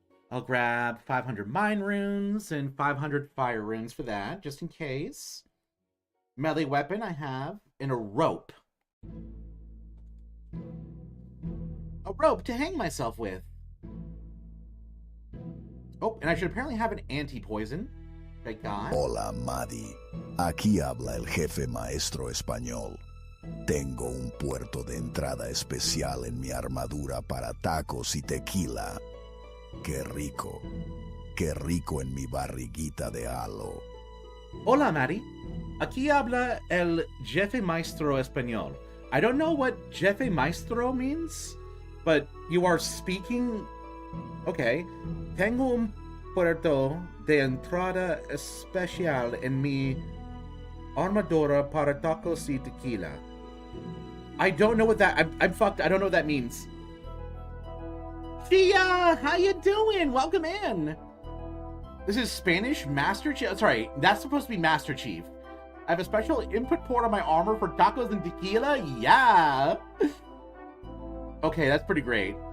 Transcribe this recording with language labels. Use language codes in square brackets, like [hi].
[en] I'll grab 500 mine runes and 500 fire runes for that, just in case. Melee weapon I have, and a rope. A rope to hang myself with. Oh, and I should apparently have an anti-poison. I got. [es] Hola, Maddie. Aquí habla el jefe maestro español. Tengo un puerto de entrada especial en mi armadura para tacos y tequila. Qué rico en mi barriguita de halo. Hola, Maddie. Aquí habla el jefe maestro español. [en] I don't know what jefe maestro means, but you are speaking... Okay. [es] Tengo un puerto de entrada especial en mi armadura para tacos y tequila. [en] I don't know what that... I'm fucked. I don't know what that means. Tia, how you doing? Welcome in. This is Spanish Master Chief. Sorry, that's supposed to be Master Chief. I have a special input port on my armor for tacos and tequila. Yeah. Okay, that's pretty great.